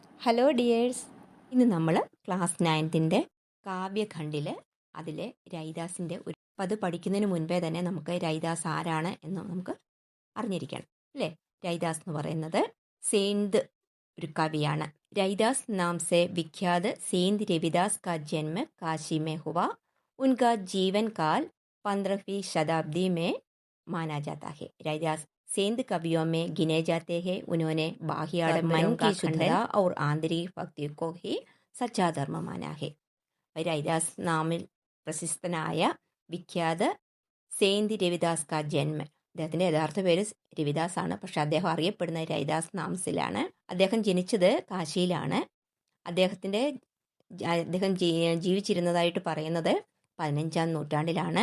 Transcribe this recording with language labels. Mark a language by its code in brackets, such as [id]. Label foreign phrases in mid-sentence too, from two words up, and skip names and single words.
[ml] ഹലോ ഡിയേഴ്സ്, ഇന്ന് നമ്മൾ ക്ലാസ് 9ൻ്റെ കാവ്യഖണ്ഡിൽ അതിലെ രൈദാസിൻ്റെ ഒരു അത് പഠിക്കുന്നതിന് മുൻപേ തന്നെ നമുക്ക് രൈദാസ് ആരാണ് എന്ന് നമുക്ക് അറിഞ്ഞിരിക്കണം അല്ലേ. രൈദാസ് എന്ന് പറയുന്നത് सेंध ഒരു കവിയാണ്. [hi] रैदास नाम से विख्यात सेंध रविदास का जन्म काशी में हुआ. उनका जीवन काल 15वीं शताब्दी में माना जाता है. रैदास सेंध कवियों में गिने जाते हैं. उन्होंने बाह्य मन की शुद्धता और आंतरिक भक्ति को ही सच्चा धर्म माना है. [ml] रैदास नामिൽ പ്രശസ്തനായ വിഖ്യാത സെയിന്റ് രവിദാസ് [hi] का जन्म, [ml] അദ്ദേഹത്തിൻ്റെ യഥാർത്ഥ പേര് രവിദാസ് ആണ്, പക്ഷെ അദ്ദേഹം അറിയപ്പെടുന്ന രൈദാസ് നാംസിലാണ്. അദ്ദേഹം ജനിച്ചത് കാശിയിലാണ്. അദ്ദേഹം ജീവിച്ചിരുന്നതായിട്ട് പറയുന്നത് 15ാം നൂറ്റാണ്ടിലാണ്.